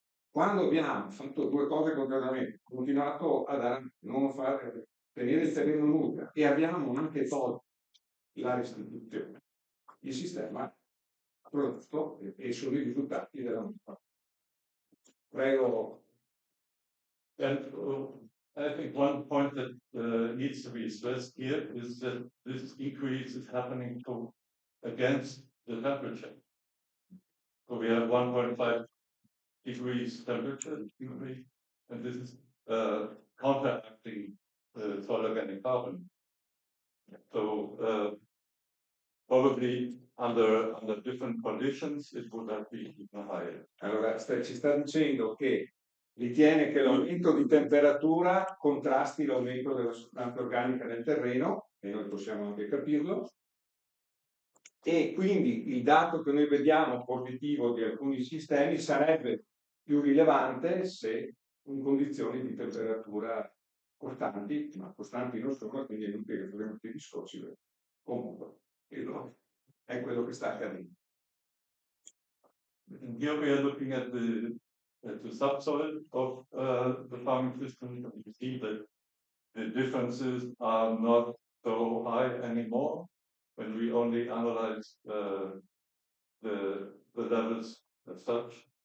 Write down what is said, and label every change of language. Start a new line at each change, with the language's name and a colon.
Italian: Quando abbiamo fatto due cose contemporaneamente, continuato a non fare, tenere il terreno nudo e abbiamo anche tolto la restituzione, il sistema ha prodotto e sono i risultati della nostra. Prego.
English: And I think one point that needs to be stressed here is that this increase is happening against the temperature. So we have 1.5 degrees temperature increase, and this is counteracting soil organic carbon. So probably under different conditions it would have been even higher.
Italian: Allora ci sta dicendo che ritiene che l'aumento di temperatura contrasti l'aumento della sostanza organica nel terreno, e noi possiamo anche capirlo, e quindi il dato che noi vediamo positivo di alcuni sistemi sarebbe più rilevante se in condizioni di temperatura costanti, ma costanti non sono, quindi è inutile che faremo più discorsi. Comunque, è quello che sta accadendo.
English: Here we are looking at the subsoil of the farming system. You see that the differences are not so high anymore when we only analyze the levels as such.